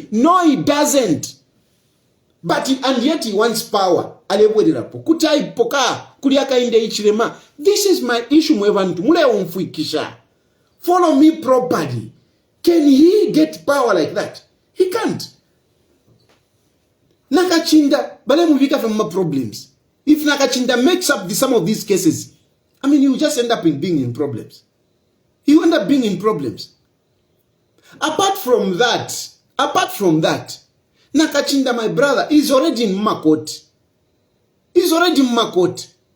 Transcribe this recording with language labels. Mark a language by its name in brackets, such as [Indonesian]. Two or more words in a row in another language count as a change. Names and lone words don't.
[English] No, he doesn't. But and yet he wants power. This is my issue. Follow me properly. Can he get power like that? He can't. Nakachinda, [Bemba] bale muvika [English] from my problems. If Nakachinda makes up some of these cases, I mean, he will just end up being in problems. He will end up being in problems. Apart from that, Nakachinda, my brother, is already in Makot. He's already in Makot.